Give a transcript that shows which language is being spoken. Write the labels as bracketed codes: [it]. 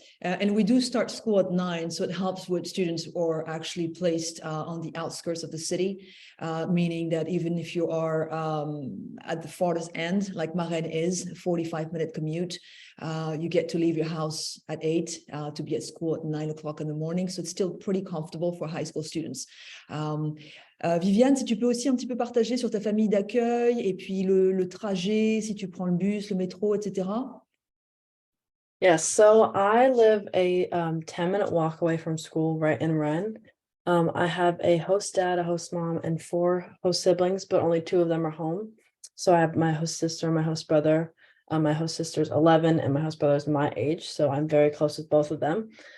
[en] And we do start school at 9, so it helps with students who are actually placed on the outskirts of the city, meaning that even if you are at the farthest end, like Maren is, 45-minute commute, you get to leave your house at 8 to be at school at 9 o'clock in the morning. So it's still pretty comfortable for high school students. [fr] Viviane, si tu peux aussi un petit peu partager sur ta famille d'accueil et puis le trajet, si tu prends le bus, le métro, etc. [en] Yes, so I live a 10-minute walk away from school right in Rennes. I have a host dad, a host mom, and 4 host siblings, but only 2 of them are home. So I have my host sister and my host brother. My host sister's 11 and my host brother is my age, so I'm very close with both of them.